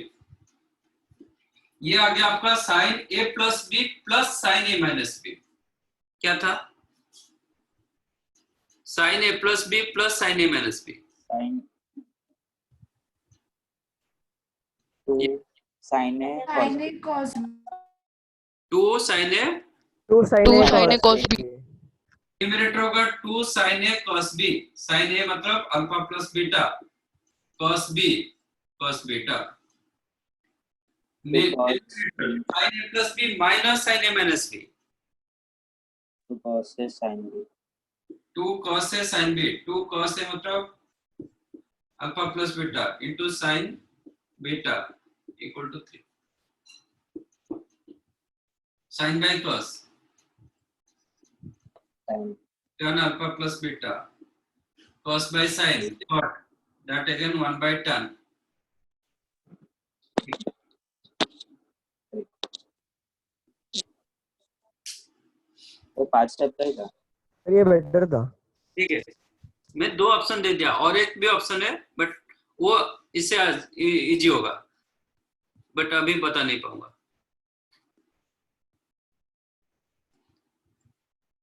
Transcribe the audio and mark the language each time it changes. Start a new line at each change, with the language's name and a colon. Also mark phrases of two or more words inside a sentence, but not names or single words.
Hindi: ये आ गया आपका
English: sine A plus B plus sine A minus B.
Hindi: क्या था?
English: sine A plus B plus sine A minus B. sine 2 sine A sin a cos 2 sine A 2 sin a sin a cos cos b। न्यूमरेटर होगा 2 sine A cos b। sine A मतलब alpha plus beta, cos b cos बीटा। sine A plus B minus sine A minus B. 2 cos a sin b। 2 cos a sin b, 2 cos a मतलब alpha plus beta into sine beta equal to 3. sine by cos sin tan alpha plus beta, cos by sin what, that again 1 by tan।
Hindi: वो 5 स्टेप का ही था। ये बेटर था। ठीक है, मैं 2 ऑप्शन दे दिया और एक भी ऑप्शन है बट वो इससे इजी होगा, बट अभी बता नहीं पाऊंगा।